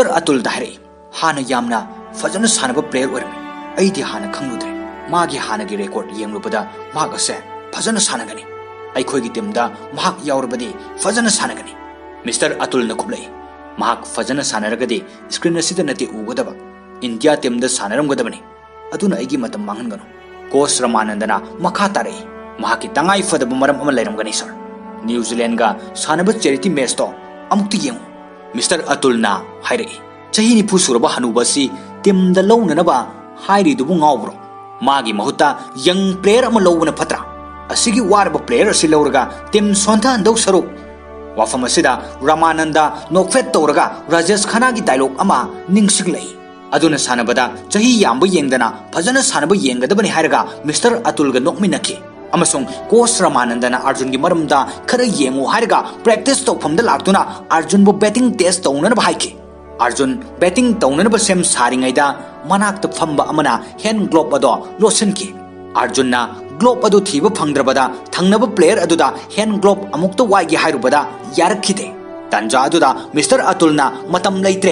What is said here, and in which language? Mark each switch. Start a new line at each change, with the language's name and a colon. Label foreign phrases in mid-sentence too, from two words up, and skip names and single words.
Manipuri: Atul dahre hana yamna fajana sanaba player ormi aidi hana khangludre magi hana gi record yenglubada magase fajana sanagani aikoi gi team da mahak yaurabadi fajana sanagani Mr. Atul na kublai mahak fajana sanaragadi screen asida nati ugadaba India team da sanaramgadabani aduna aigi matam mangangano coach Ramanandana makha tare mahaki tangai fadaba maram ama lairamgani sir न्यूजीलैंड का सानब
English: charity match
Manipuri: तो अमुक्त येंगु मिस्टर अतुलना हाइरई चही निफु सुरब हनुबसी टीम द लौननबा हाइरिदुबु ngaubro मागी महुता
English: young player
Manipuri: अमा लौबना फत्रा असिगी वारब प्लेयर असि लौरगा टीम सोंथा अंदौ सरुक वाफम असिदा रामानंदा नोकफेट तौरगा राजेश खन्ना की डायलॉग अमा निंगसिंगलै अदुना सानबदा चही यामब येंगदना फजना सानब येंगदबनि हाइरगा मिस्टर अतुल गा नोकमिनखि अमसुंग कोच रामानंदना अर्जुन की मरमदा खर येंगु हाइरगा प्रैक्टिस तौफमदा लाक्तुना अर्जुन बो
English: batting test
Manipuri: तौनन हाइखि अर्जुन बैटिंग तौनन सेम सारिङैदा मनाक्त फंब अमना
English: hand glove
Manipuri: अदो लोसनखि अर्जुनना ग्लोव अदु थीब फंगद्रबदा थंगनब प्लेयर अदुदा
English: hand glove
Manipuri: अमुक्त वाइगे हाइरुबदा यारखिदे तंजा अदुदा मिस्टर अतुलना मतम लैत्रे